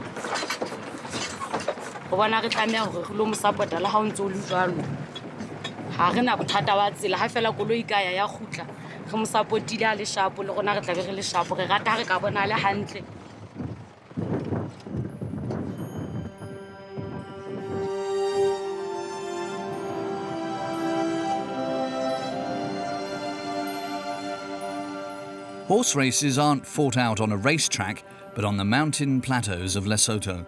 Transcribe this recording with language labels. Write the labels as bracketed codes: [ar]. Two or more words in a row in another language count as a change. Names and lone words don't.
[st] go bona re tlameya gore re lo mo support la ha o ntse o le jwalo ha re na bothata ba tsela ha fela koloi ka ya khutla re mo supportile a le sharp le gona re tla be re le sharp re rata re ka bona le hantle. [en] Horse races aren't fought out on a racetrack, but on the mountain plateaus of Lesotho.